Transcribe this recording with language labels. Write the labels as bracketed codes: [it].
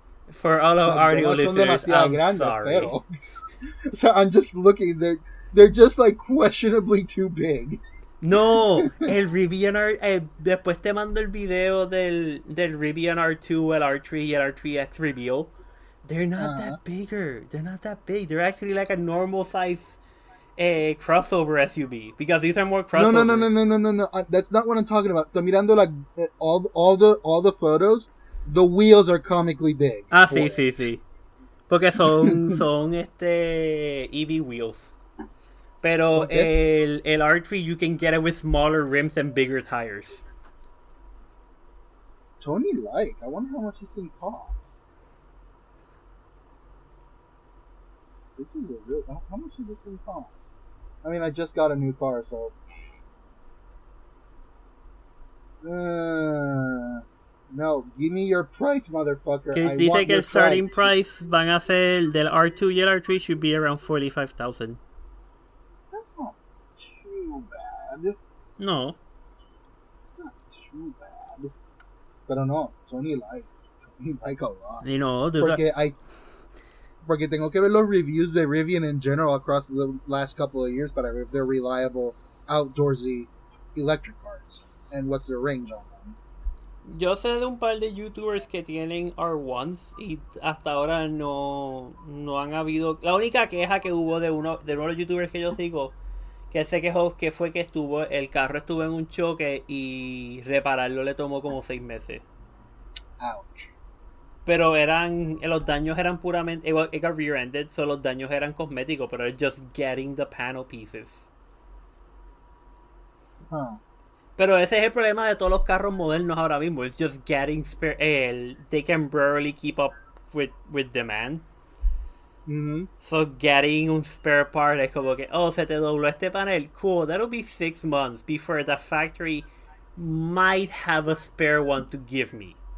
[en] For all of our audio listeners, I'm sorry. Pero, so I'm just looking. They're just like questionably too big. [es] No, el Rivian después te mando el video del Rivian R2, el R3 y el R3X reveal. [en] They're not that bigger. They're not that big. They're actually like a normal size crossover SUV because these are more crossovers. No. That's not what I'm talking about. [es] Estoy mirando [en] all the photos. The wheels are comically big. [es] Ah, sí. Porque son EV wheels. Pero el [en] R3 you can get it with smaller rims and bigger tires. Tony like. I wonder how much this thing costs. This is a real. How much does this thing cost? I mean, I just got a new car, so. No, give me your price, motherfucker. [es] Que dice que el starting price van a ser del R2 y el R3 [en] should be around [es] 45,000. [en] That's not too bad. No. It's not too bad. [es] Pero no, [en] Tony like a lot. You know, [es] porque tengo que ver los reviews de Rivian [en] in general across the last couple of years [es] para ver [en] if they're reliable, outdoorsy electric cars. And what's their range on them. [es] Yo sé de un par de youtubers que tienen R1s y hasta ahora no han habido. La única queja que hubo de uno de los youtubers que yo sigo, que él se quejó que fue que el carro estuvo en un choque y repararlo le tomó como 6 meses. [en] Ouch. [es] Pero los daños eran puramente, [en] it got rear-ended, [es] so los daños eran cosméticos, pero [en] it's just getting the panel pieces. Huh. [es] Pero ese es el problema de todos los carros modernos ahora mismo. [en] It's just getting they can barely keep up with demand. Mm-hmm. So getting [es] un spare part es como que, se te dobló este panel. [en] Cool, that'll be 6 months before the factory might have a spare one to give me.